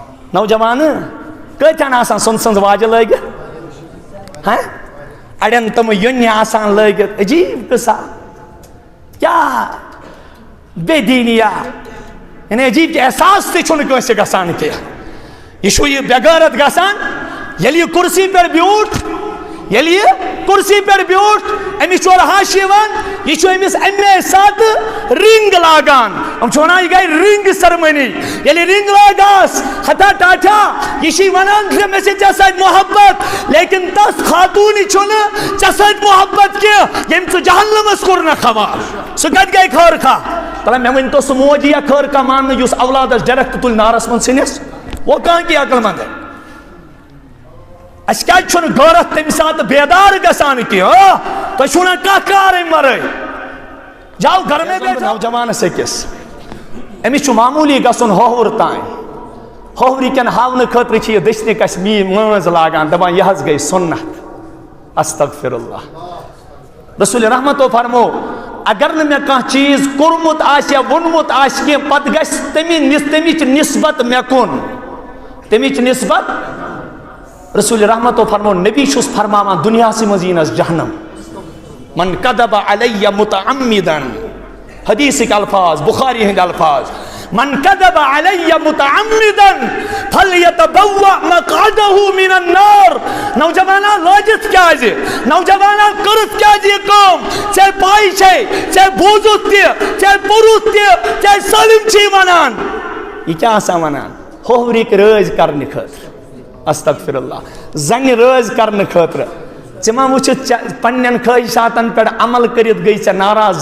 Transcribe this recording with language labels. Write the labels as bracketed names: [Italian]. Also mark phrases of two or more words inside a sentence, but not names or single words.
[Kashmiri] نوجوان کتن آسان سن واجہ لگت ہاں اڑین تم یونہِ آسان لگت عجیب قصہ کیا بے دینیا یعنی عجیب کہ احساس تہ چھُنہٕ کٲنٛسہِ گژھان کینٛہہ یہ چھُ یہ بےغیرت گژھان ییٚلہِ یہِ کُرسی پٮ۪ٹھ بیوٗٹھ ییٚلہِ یہِ کُرسی پٮ۪ٹھ بیوٗٹھ أمِس چھُ اورٕ ہش یِوان یہِ چھُ أمِس اَمے ساتہٕ رِنٛگ لاگان یِم چھِ وَنان یہِ گٔے رِنٛگ سٔرمٔنی ییٚلہِ رِنٛگ لاگاس ہتا ٹاٹھا یہِ چھِ وَنان زِ مےٚ چھِ ژےٚ سۭتۍ محبت لیکن تس خاتوٗنہِ چھُنہٕ ژےٚ سۭتۍ محبت کینٛہہ ییٚمۍ ژٕ جہنمس کوٚرنکھ حوالہٕ سُہ کتہِ گٔے خٲر خواہ تلے مےٚ ؤنۍتو سُہ موج یِیا خٲر خواہ ماننہٕ یُس اولادس ڈایریکٹ تُلہِ نارس منٛز ژھٕنِس وہ کانٛہہ [Urdu] کی عقل مند ہے [Kashmiri] اس کیا چھُنہٕ غٲرت تمہِ ساتہٕ بیدار گژھان کینٛہہ تۄہہِ چھُو نہ کانٛہہ کار امہِ ورٲے [Urdu] جاو گھر میں بیٹھو [Kashmiri] نوجوانس أکِس أمِس چھُ معموٗلی گژھُن ہوہُر تانۍ ہوہرِ کٮ۪ن ہاونہٕ خٲطرٕ چھِ یہِ دٔچھنہِ کَسہِ مٲنٛز لاگان دپان یہِ حظ گٔے سُنت [Arabic] استغفر اللہ [Kashmiri] رسول رحمتو فرمو اگر نہٕ مےٚ کانٛہہ چیٖز کوٚرمُت آسہِ یا ووٚنمُت آسہِ کینٛہہ پتہٕ گژھِ تمِچ نسبت مےٚ کُن تمِچ نسبت رسول رحمتو فرمو نبی چھُس فرماوان دُنیاہسٕے منٛز یِنس جہنم [Arabic] من کذب علیہ متعمدا [Kashmiri] حدیثٕکۍ الفاظ بخاری ہٕنٛدۍ الفاظ [Arabic] من کذب علیہ متعمدا فلیتبوأ مقعدہ من النار [Kashmiri] نوجوانا لٲجِتھ کیازِ نوجوانا کٔرٕتھ کیازِ یہِ کٲم ژےٚ پاے چھے ژےٚ بوٗزُتھ تہِ ژےٚ پوٚرُتھ تہِ ژےٚ سٲلِم چھی ونان یہِ کیٛاہ آسان ونان ہوہرٕکۍ رٲزۍ کرنہٕ خٲطرٕ [Arabic] استغفر اللہ [Kashmiri] زنہِ رٲزۍ کرنہٕ خٲطرٕ ژٕ ما وٕچھِتھ پننٮ۪ن خٲہِشاتن پٮ۪ٹھ عمل کٔرِتھ گٔے ژےٚ ناراض